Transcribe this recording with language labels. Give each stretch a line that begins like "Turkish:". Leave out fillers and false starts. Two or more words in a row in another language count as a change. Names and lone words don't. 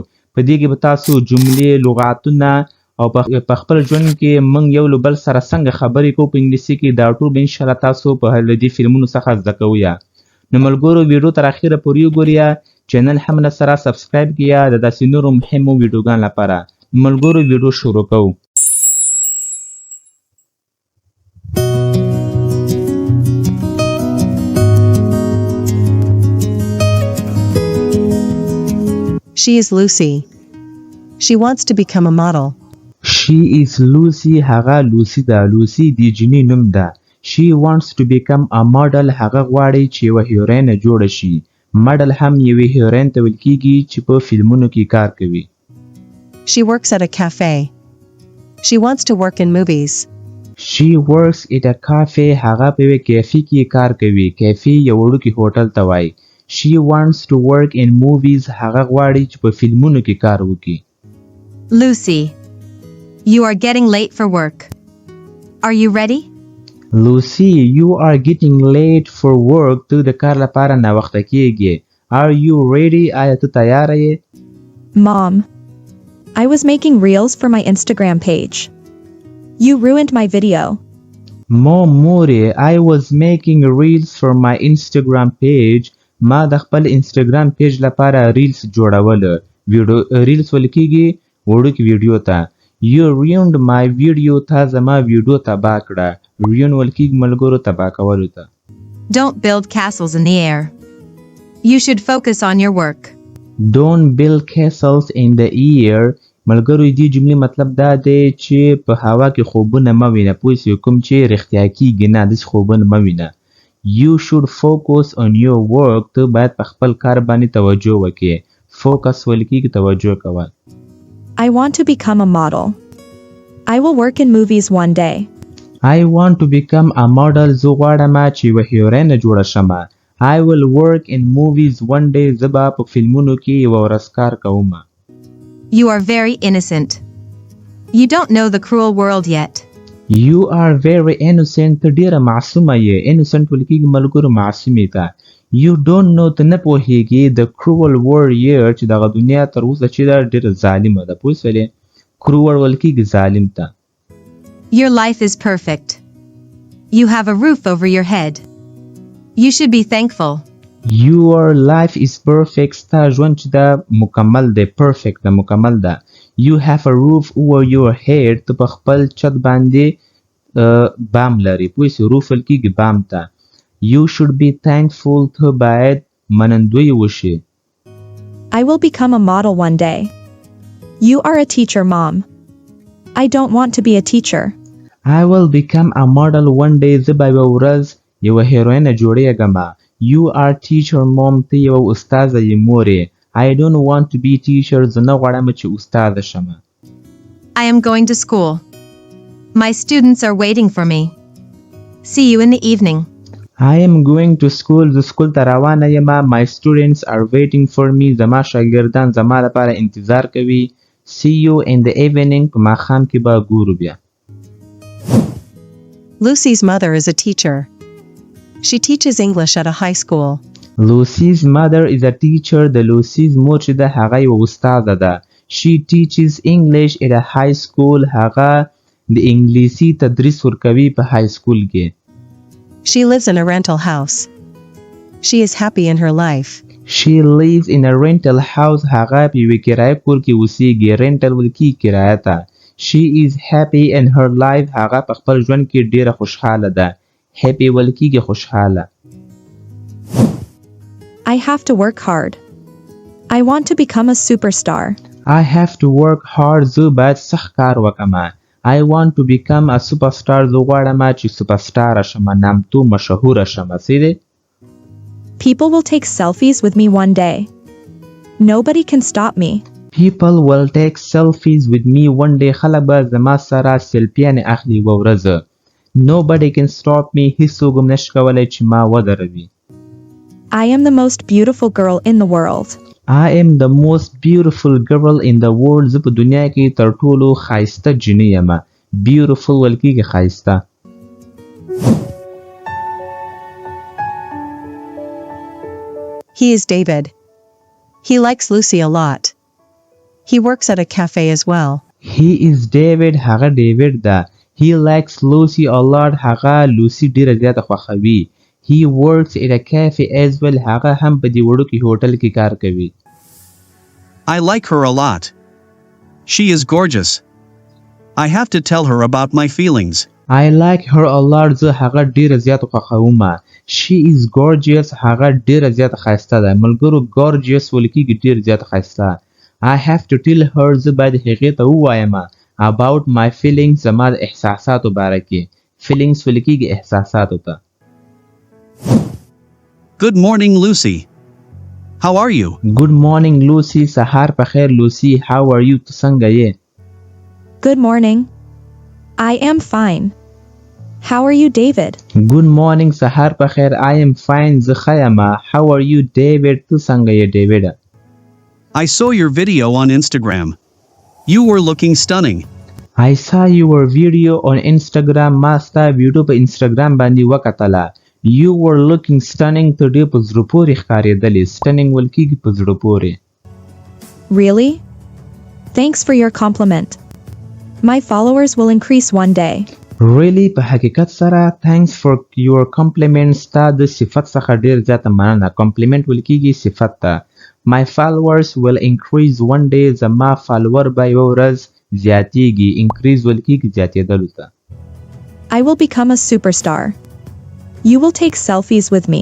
Pashto: په دې کې به تاسو جملې لغاتونه او په خپل ژوند کې موږ یو له بل سره څنګه خبرې کوو په انګلیسي کې دا ټول به انشاءالله تاسو په له دې فلمونو څخه زده کوئ. نو ملګرو ویډیو تر اخره پورې وګورئ. چینل هم نه سره سبسکرایب کړئ د داسې نورو مهمو ویډیوګانو لپاره. ملګرو ویډیو شروع کوو.
English: She is Lucy. She wants to become a model. She is Lucy.
Pashto: هغه لوسی ده. لوسی د جینۍ نوم ده.
English: She wants to become a model.
Pashto: هغه غواړي چې یوه هیروینه جوړه شي. ماډل هم یوې هیروین ته ویل کیږي چې په فلمونو کې کار کوي.
English: She works at a cafe. She wants to work in movies. She works at a cafe.
Pashto: هغه په یوه کیفې کې کار کوي. کیفې یو وړوکی هوټل ته وایي.
English: She wants to work in movies.
Pashto: هغه غواړي چې په فلمونو کې کار وکړي.
English: Lucy, you are getting late for work. Are you ready? Lucy, you are getting late for work.
Pashto: ته د کار لپاره ناوخته کیږي.
English: Are you ready?
Pashto: آیا ته تیاره یې؟
English: Mom, I was making reels for my Instagram page. You ruined my video. مورې I was making reels for my Instagram page.
Pashto: ما د خپل انستګرام پیج لپاره ریلز جوړوله. ریلز ویل کیږي وړوکې ویډیو ته.
English: You ruined my video.
Pashto: تا زما ویډیو تباه کړه. ruin ویل کیږي ملګرو تباه کولو ته.
English: Don't build castles in the air. You should focus on your work. Don't build castles in the air.
Pashto: ملګرو دې جملې مطلب دا دی چې په هوا کې خوبونه مه وینه. پوه شئ کوم چې رښتیا کیږي نه داسې خوبونه مه وینه.
English: You should focus on your work.
Pashto: ته باید په خپل کار باندې توجه وکړې. فوکس ویل کیږي توجه کول.
English: I want to become a model. I will work in movies one day. I want to become a model.
Pashto: زه غواړم چې یوه هیروینه جوړه شمه.
English: I will work in movies one day.
Pashto: زه به په فلمونو کې یوه ورځ کار کوم.
English: You are very innocent. You don't know the cruel world yet. You are very innocent.
Pashto: ته ډېره معصومه یې. innocent ویل کیږي ملګرو معصومې ته.
English: You don't know.
Pashto: ته نه پوهیږي
English: the cruel world yet
Pashto: چې دغه دنیا تر اوسه چې ده ډېره ظالمه ده. پوه شولې cruel ویل کیږي ظالم ته.
English: Your life is perfect. You have a roof over your head. You should be thankful. Your life is perfect.
Pashto: ستا ژوند چې ده مکمل دی. perfect ده مکمل ده.
English: You have a roof over your head.
Pashto: ته په خپل چت باندې بام لري. پوه شئ روف ویل کیږي بام ته.
English: You should be thankful.
Pashto: ته باید منندوی وشي.
English: I will become a model one day. You are a teacher, Mom. I don't want to be a teacher. I will become a model one day.
Pashto: زه به یوه ورځ یوه هیروینه جوړیږم.
English: You are teacher, Mom.
Pashto: ته یوه استاذه یې مورې.
English: I don't want to be teacher.
Pashto: زه نه غواړم چې استاذه شم.
English: I am going to school. My students are waiting for me. See you in the evening. I am going to school.
Pashto: زه سکول ته روانه یم.
English: My students are waiting for me.
Pashto: زما شاګردان زما لپاره انتظار کوي.
English: See you in the evening.
Pashto: په ماښام کې به ګورو بیا.
English: Lucy's mother is a teacher. She teaches English at a high school. Lucy's mother is a teacher.
Pashto: د لوسیز مور چې ده هغه یوه استاده ده.
English: She teaches English at a high school.
Pashto: هغه د انګلیسي تدریس ورکوي په های سکول کې.
English: She lives in a rental house. She is happy in her life. She lives in a rental house.
Pashto: هغه په یوه کرایه کور کې اوسیږي. rental ویل کیږي کرایه ته.
English: She is happy in her life.
Pashto: هغه په خپل ژوند کې ډیره خوشحاله ده. happy ویل کیږي خوشحاله.
English: I have to work hard. I want to become a superstar. I have to work hard.
Pashto: زه باید سخت کار وکړم.
English: I want to become a superstar.
Pashto: زه غواړم چې سوپرسټار شم. نامتو مشهوره شم. څه دی؟
English: People will take selfies with me one day. Nobody can stop me. People will take selfies with me one day.
Pashto: خلک به زما سره سیلفیانې اخلي یوه ورځ.
English: Nobody can stop me.
Pashto: هیڅوک هم نشي کولی چې ما ودروي.
English: I am the most beautiful girl in the world. I am the most beautiful girl in the world.
Pashto: زه په دنیا کې تر ټولو ښایسته جینۍ یم. Beautiful ویل کېږي ښایسته.
English: He is David. He likes Lucy a lot. He works at a cafe as well. He is David.
Pashto: هغه ډیوډ ده.
English: He likes Lucy a lot.
Pashto: هغه لوسی ډیره زیاته خوښوي.
English: He works at a cafe as well.
Pashto: هغه هم په دې وړوکي هوټل کې کار کوي.
English: I like her a lot. She is gorgeous. I have to tell her about my feelings. I like her a lot.
Pashto: زه هغه ډیره زیاته خوښوم.
English: She is gorgeous.
Pashto: هغه ډیره زیاته ښایسته ده. ملګرو gorgeous ویل کېږي ډیره زیاته ښایسته.
English: I have to tell her.
Pashto: زه باید هغې ته ووایم
English: about my feelings.
Pashto: زما د احساساتو باره کې. feelings ویل کېږي احساساتو ته.
English: Good morning, Lucy. How are you? Good morning, Lucy.
Pashto: سهار په خیر Lucy.
English: How are you?
Pashto: ته څنګه یې؟
English: Good morning. I am fine. How are you, David? Good morning.
Pashto: سهار په خیر.
English: I am fine.
Pashto: زه ښه یم.
English: How are you, David?
Pashto: ته څنګه یې David?
English: I saw your video on Instagram. You were looking stunning. I saw your video on Instagram.
Pashto: ما ستا ویډیو په انسټاګرام باندې وکتله.
English: You were looking stunning.
Pashto: ته ډېر په زړه پورې ښکارېدلې. stunning ویل کېږي په زړه پورې.
English: Really? Thanks for your compliment. My followers will increase one day. Really
Pashto: په حقیقت سره
English: thanks for your compliment.
Pashto: ستا د صفت څخه ډېر زیاته مننه. compliment ویل کېږي صفت ته.
English: My followers will increase one day.
Pashto: زما فالوور به یوه ورځ زیاتېږي. increase ویل کېږي زیاتېدلو ته.
English: I will become a superstar. You will take selfies with me.